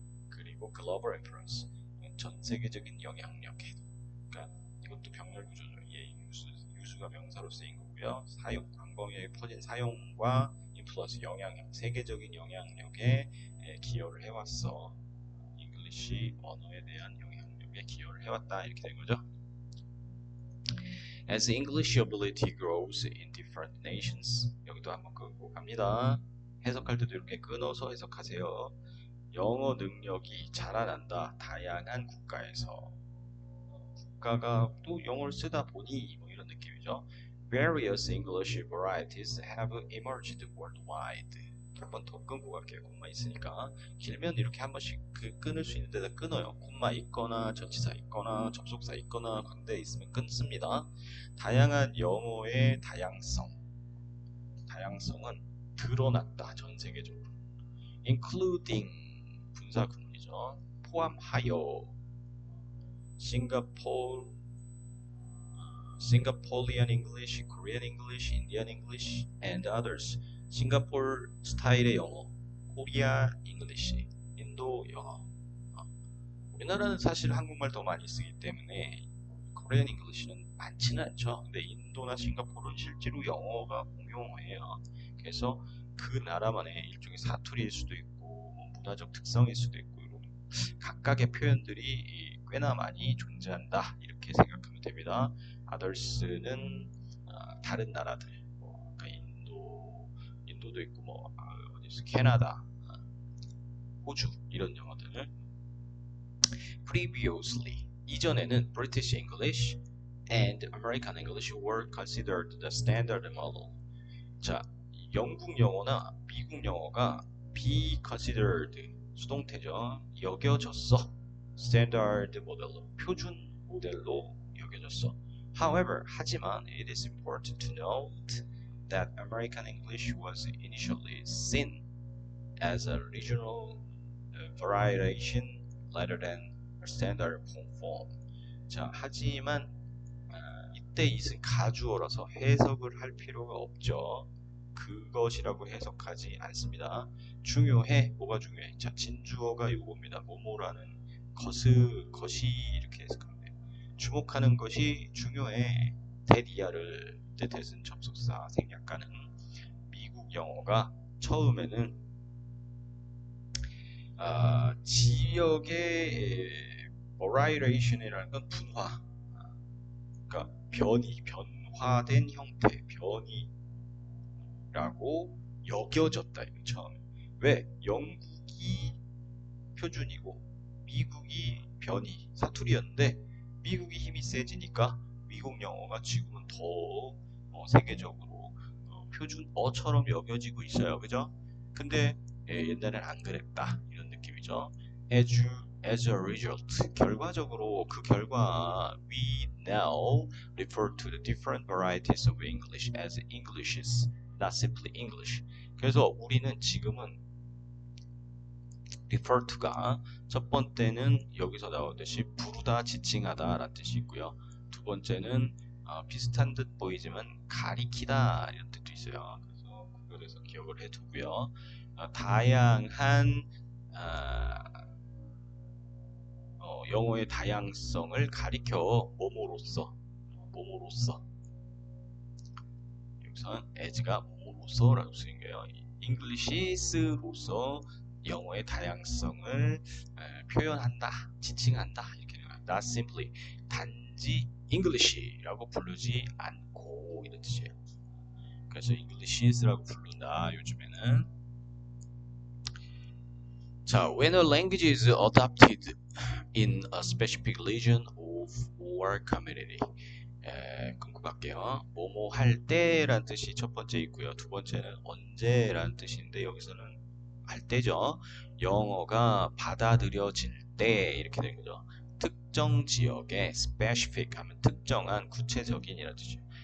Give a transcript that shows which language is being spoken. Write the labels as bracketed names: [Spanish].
[Korean] 그리고 global influence 전 세계적인 영향력에, 그러니까 이것도 병렬 구조죠. 유수가 명사로 쓰인 거고요. 사용 광범위하게 퍼진 사용과 influence 영향력, 세계적인 영향력에 기여를 해왔어. 잉글리시 언어에 대한 영향력에 기여를 해왔다 이렇게 된 거죠. [English] As English ability grows in different nations, [Korean] 여기도 한번 끄고 갑니다. 해석할 때도 이렇게 끊어서 해석하세요. 영어 능력이 자라난다. 다양한 국가에서. 국가가 또 영어를 쓰다 보니 뭐 이런 느낌이죠. [English] Various English varieties have emerged worldwide. [Korean] 한 번 더 끊고 갈게요. 콤마 있으니까. 길면 이렇게 한 번씩 끊을 수 있는 데다 끊어요. 콤마 있거나 전치사 있거나 접속사 있거나 관대 있으면 끊습니다. 다양한 영어의 다양성은 드러났다. 전 세계적으로. including 분사 구문이죠. 포함하여 [English] Singaporean English, Korean English, Indian English, and others. [Korean] 싱가포르 스타일의 영어, 코리아 잉글리시, 인도 영어. 우리나라는 사실 한국말 더 많이 쓰기 때문에 코리안 잉글리시는 많지는 않죠. 근데 인도나 싱가포르는 실제로 영어가 공용어예요. 그래서 그 나라만의 일종의 사투리일 수도 있고 문화적 특성일 수도 있고 이런 각각의 표현들이 꽤나 많이 존재한다 이렇게 생각하면 됩니다. others는 다른 나라들, 그러니까 인도도 있고 뭐 어디서 캐나다, 호주 이런 영어들. [English] Previously [Korean] 이전에는 [English] British English and American English were considered the standard model. [Korean] 자, 영국 영어나 미국 영어가 be considered 수동태죠. 여겨졌어. standard 모델로, 표준 모델로 여겨졌어. [English] However, [Korean] 하지만 [English] it is important to note that American English was initially seen as a regional variation rather than a standard form. [Korean] 자, 하지만 이때 이것은 가주어라서 해석을 할 필요가 없죠. 그것이라고 해석하지 않습니다. 중요해. 뭐가 중요해? 자, 진주어가 요겁니다. 뭐뭐라는 것이 이렇게 해석하면 돼요. 주목하는 것이 중요해. 데디아를 뜻해서 접속사 생략가는 미국 영어가 처음에는 지역의 variation이라는 건 분화, 그러니까 변화된 형태, 변이라고 여겨졌다. 이거 처음에. 왜? 영국이 표준이고 미국이 변이, 사투리였는데 미국이 힘이 세지니까 미국 영어가 지금은 더 세계적으로 표준어처럼 여겨지고 있어요. 그죠? 근데 옛날엔 안 그랬다. 이런 느낌이죠. [English] As a result, [Korean] 결과적으로 그 결과 [English] we now refer to the different varieties of English as Englishes, not simply English. [Korean] 그래서 우리는 지금은 refer to가 첫 번째는 여기서 나오듯이 부르다, 지칭하다 라는 뜻이 있고요. 두 번째는 비슷한 듯 보이지만 가리키다 이런 뜻도 있어요. 그래서 그거에서 기억을 해두고요. 다양한 영어의 다양성을 가리켜 뭐뭐로써 여기서는 as가 뭐뭐로써라고 쓰인 거예요. Englishes로서 영어의 다양성을 표현한다, 지칭한다 이렇게 되는 거예요. [English] Not simply [Korean] 단지 English라고 부르지 않고 이런 뜻이에요. 그래서 Englishes라고 부른다 요즘에는. [English] 자, when a language is adopted in a specific region of or community. [Korean] 궁금할게요. 뭐뭐 할 때라는 뜻이 첫 번째 있고요. 두 번째는 언제라는 뜻인데 여기서는 할 때죠. 영어가 받아들여질 때 이렇게 되는 거죠. 특정 지역에 specific 하면 특정한 구체적인이라는 뜻이에요.